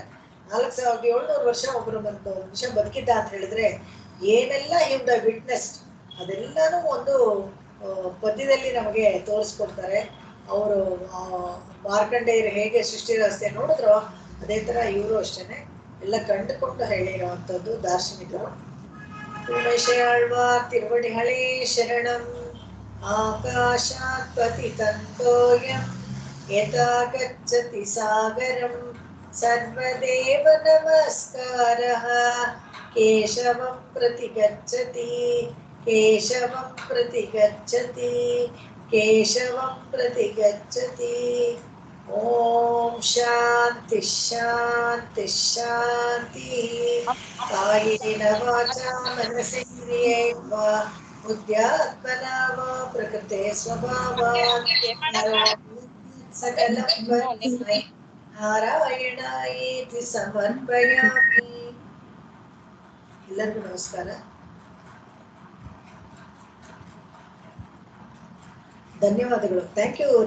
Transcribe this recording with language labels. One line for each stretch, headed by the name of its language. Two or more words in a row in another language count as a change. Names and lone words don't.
Kannada: 4700 ವರ್ಷ ಒಬ್ಬರು ಒಂದು ನಿಮಿಷ ಬದುಕಿದ್ದ ಅಂತ ಹೇಳಿದ್ರೆ ಏನೆಲ್ಲ ಇವ್ರ ವಿಟ್ನೆಸ್ ಅದೆಲ್ಲಾನು ಒಂದು ಪದ್ಯದಲ್ಲಿ ನಮಗೆ ತೋರಿಸ್ಕೊಡ್ತಾರೆ. ಅವರು ಮಾರ್ಕಂಡೇಯರು ಹೇಗೆ ಸೃಷ್ಟಿ ರಹಸ್ಯ ನೋಡಿದ್ರು ಅದೇ ತರ ಇವರು ಅಷ್ಟೇನೆ ಎಲ್ಲ ಕಂಡುಕೊಂಡು ಹೇಳಿರುವಂಥದ್ದು ದಾರ್ಶನಿಕರು.
Tamil: உமேசாழ்வார் திருவடிகளே சரணம்.
Sanskrit: ಆಕಾಶಾತ್ ಪತಿತಂತೋಯಂ ಯಥಾ ಗಚ್ಚತಿ ಸಾಗರಂ ಸರ್ವದೇವ ನಮಸ್ಕಾರಃ. ಕೇಶವಂ ಪ್ರತಿ ಗಚ್ಚತಿ ಕೇಶವಂ ಪ್ರತಿ ಗಚ್ಚತಿ ಕೇಶವಂ ಪ್ರತಿ ಗಚ್ಚತಿ. ಓಂ ಶಾಂತಿ ಶಾಂತಿ ಶಾಂತಿ. ಕಾಯೇನ ವಾಚಾ ಮನಸೇಂದ್ರಿಯೈರ್ವ ಬುದ್ಧ್ಯಾತ್ಮನಾ ವಾ ಪ್ರಕೃತೆ ಸ್ವಭಾವಾತ್ ಸಕಲಂ ವಸ್ಮೈ ನಾರಾಯಣಾಯೇತಿ ಸಮರ್ಪಯಾಮಿ.
Kannada: ಎಲ್ಲರಿಗೂ ನಮಸ್ಕಾರ, ಧನ್ಯವಾದಗಳು.
English: Thank you.